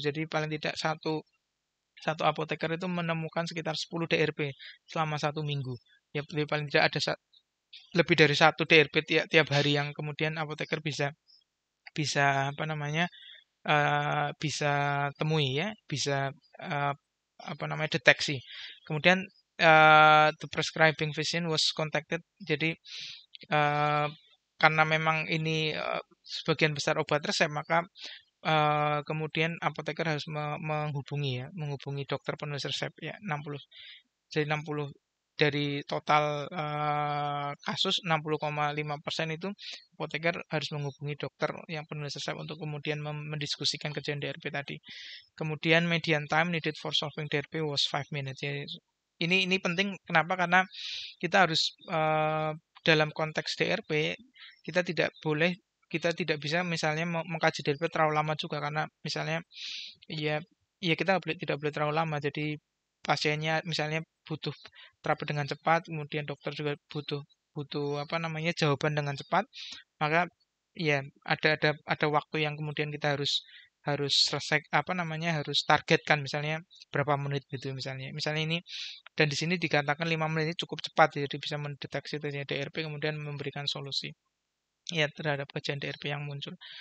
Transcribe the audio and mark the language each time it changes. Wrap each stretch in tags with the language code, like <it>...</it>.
<id>Jadi paling tidak satu apoteker itu menemukan sekitar 10 DRP selama 1 minggu. Ya paling tidak ada lebih dari 1 DRP tiap hari yang kemudian apoteker bisa apa namanya bisa temui ya, bisa apa namanya deteksi.</id> <en>Kemudian the prescribing physician was contacted.</en> <id>Jadi karena memang ini sebagian besar obat resep, maka kemudian apoteker harus menghubungi dokter penulis resep ya 60. Jadi 60 dari total kasus 60,5% itu apoteker harus menghubungi dokter yang penulis resep untuk kemudian mendiskusikan kejadian DRP tadi.</id> <en>Kemudian median time needed for solving DRP was 5 minutes.</en> <id>Jadi, ini penting kenapa? Karena kita harus dalam konteks DRP kita tidak bisa misalnya mengkaji DRP terlalu lama juga karena misalnya ya kita tidak boleh terlalu lama. Jadi pasiennya misalnya butuh terapi dengan cepat, kemudian dokter juga butuh apa namanya jawaban dengan cepat, maka ya ada waktu yang kemudian kita harus selesai apa namanya harus targetkan misalnya berapa menit gitu misalnya ini dan di sini dikatakan 5 menit ini cukup cepat jadi bisa mendeteksi terjadi DRP kemudian memberikan solusi ya terhadap kejadian DRP yang muncul.</id>